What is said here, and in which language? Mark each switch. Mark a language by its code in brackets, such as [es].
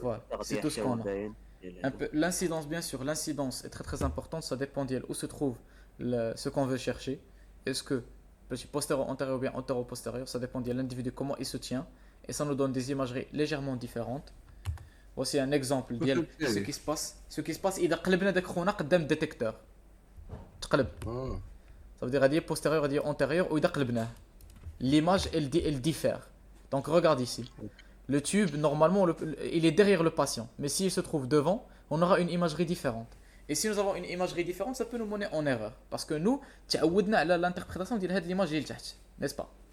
[fr] Voilà, c'est tout ce qu'on a. L'incidence, bien sûr, l'incidence est très importante, ça dépend d'elle où se trouve ce qu'on veut chercher. Est-ce que petit postérieur, antérieur ou bien antéro-postérieur, ça dépend de l'individu, comment il se tient, et ça nous donne des imageries légèrement différentes. Voici un exemple de ce qui se passe. [ar] إذا قلبنا داك خونا قدام الديتيكتور تقلب. [fr] Ça veut dire dire postérieur, dire antérieur, ou [ar] إذا قلبناه. [fr] L'image, elle diffère. Donc regarde ici. Le tube, normalement, il est derrière le patient. Mais s'il se trouve devant, on aura une imagerie différente. Et si nous avons une imagerie différente, ça peut nous mener en erreur. Parce que nous, [ar] تعودنا على [fr] l'interprétation de cette image [ar] لتحت, [fr] n'est-ce pas?